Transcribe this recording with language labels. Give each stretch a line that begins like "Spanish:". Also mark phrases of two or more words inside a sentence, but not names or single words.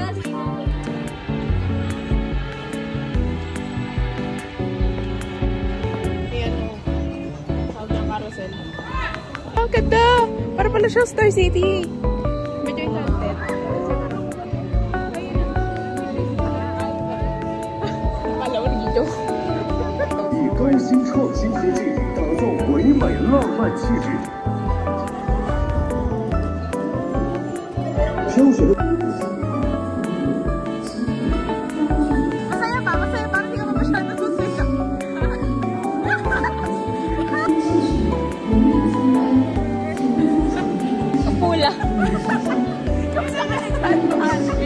Filipino: Ayan o. Tawag ng carousel. Ang ganda! Para pala siyang Star City. Medyo enchanted. Kala ko nag-joke.
Chinese: 以高新创新科技打造唯美浪漫气质。挑选的。
Filipino: Masaya ba? Masaya. Parang hindi ka pa masyado susaya. Ang pula. Yung sa kanitan mo, Ashley.